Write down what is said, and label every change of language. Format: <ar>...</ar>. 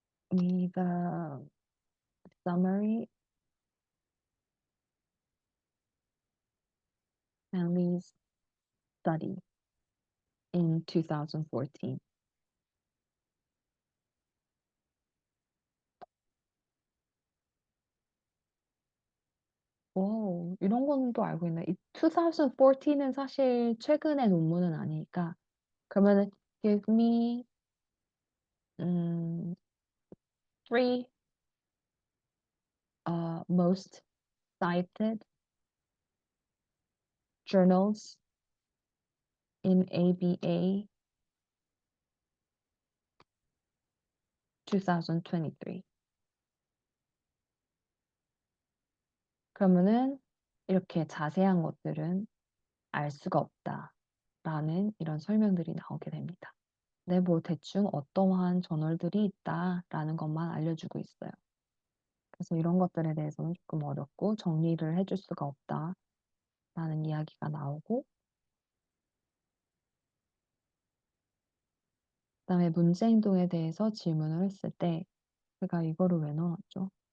<en>The summary Stanley's study in 2014.</en> <ko>오, 이런 거는 또 알고 있네. 이 2014은 사실 최근의 논문은 아니니까. 그러면은</ko> <en>give me 음, three most cited journals in ABA 2023.</en> <ko>그러면은 이렇게 자세한 것들은 알 수가 없다라는 이런 설명들이 나오게 됩니다. 네, 뭐 대충 어떠한 저널들이 있다라는 것만 알려주고 있어요. 그래서 이런 것들에 대해서는 조금 어렵고 정리를 해줄 수가 없다라는 이야기가 나오고, 그다음에 문제 행동에 대해서 질문을 했을 때 제가 이거를 왜 넣었죠?</ko>